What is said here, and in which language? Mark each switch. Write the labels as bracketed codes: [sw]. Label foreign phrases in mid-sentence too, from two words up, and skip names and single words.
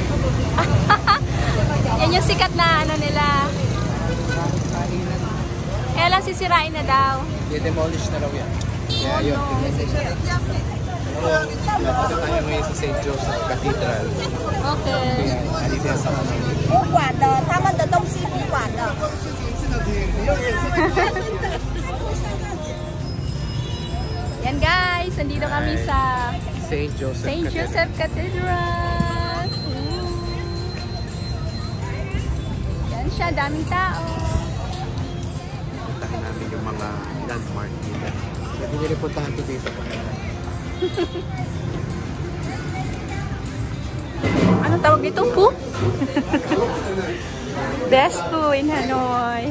[tl] Yan yung sikat na ano nila. Kaya lang sisirain na daw. I-demolish na raw yan. Kaya yun. Nandito tayo ngayon sa St. Joseph Cathedral. Okay. Kaya alito yan sa Hanoi. [zh] 不管的，他们的东西不管的。 [tl] Yan guys, nandito kami sa St. Joseph St. Joseph Cathedral. Yan siya, daming tao. Puntahin namin yung mga landmark dito. Pwede nyo rin puntahan ito dito. Anong tawag dito? Pho? [en] Best food in Hanoi.